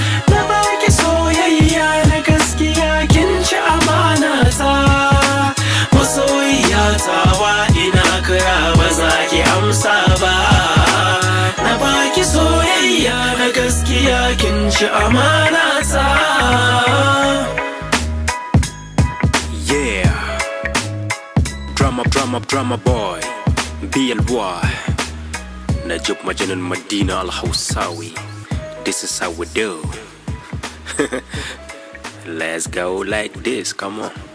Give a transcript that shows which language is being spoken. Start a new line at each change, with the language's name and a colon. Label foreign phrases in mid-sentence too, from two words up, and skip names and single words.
Hausa: Na baki soyayya na gaskiya, kin ci amana ta. Masoyiya ta, wa ina kira ba za ki amsa ba. Na baki soyayya na gaskiya, kin ci amana ta.
English: Yeah. Drama, drama, drama boy. B L Y. Najib Majanun Madina Al Hausawi. This is how we do. Let's go like this, come on.